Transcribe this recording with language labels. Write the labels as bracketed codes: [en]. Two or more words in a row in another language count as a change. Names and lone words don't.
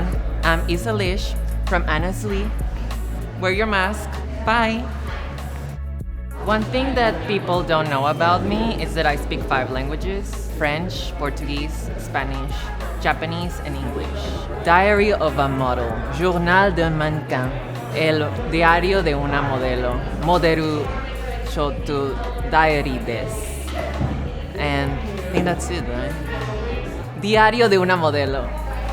[en] I'm Issa Lish from Anna's Lee. Wear your mask. Bye. One thing that people don't know about me is that I speak 5 languages: French, Portuguese, Spanish, Japanese, and English. Diary of a Model, Journal d'un Mannequin, El Diario de una Modelo, Moderu Shotu Diary des. And I think that's it, right? Diario de una Modelo.